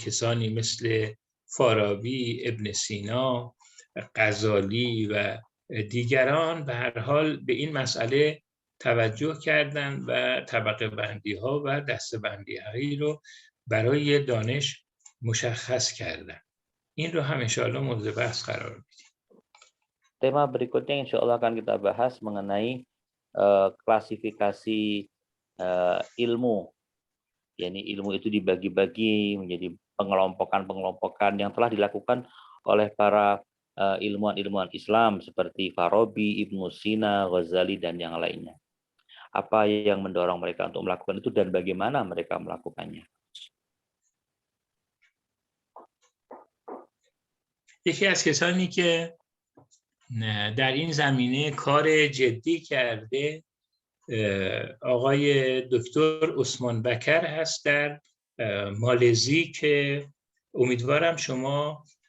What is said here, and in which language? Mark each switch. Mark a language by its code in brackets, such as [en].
[fa] کسانی مثل فارابی، ابن سینا، غزالی و دیگران به هر حال به این مسئله توجه کردند و طبقه بندی ها و دسته بندی هایی رو برای دانش مشخص کردند. این رو هم انشاءالله مورد بحث قرار میدیم. [id] Tema berikutnya insya Allah akan kita bahas mengenai klasifikasi ilmu. Yani ilmu itu dibagi-bagi menjadi pengelompokan-pengelompokan yang telah dilakukan oleh para ilmuwan-ilmuwan Islam seperti Farabi, Ibnu Sina, Ghazali, dan yang lainnya. Apa yang mendorong mereka untuk melakukan itu dan bagaimana mereka melakukannya? [fa] یکی از کسانی که در این زمینه کار جدی کرده آقای دکتر عثمان بکر هست در مالزی که امیدوارم شما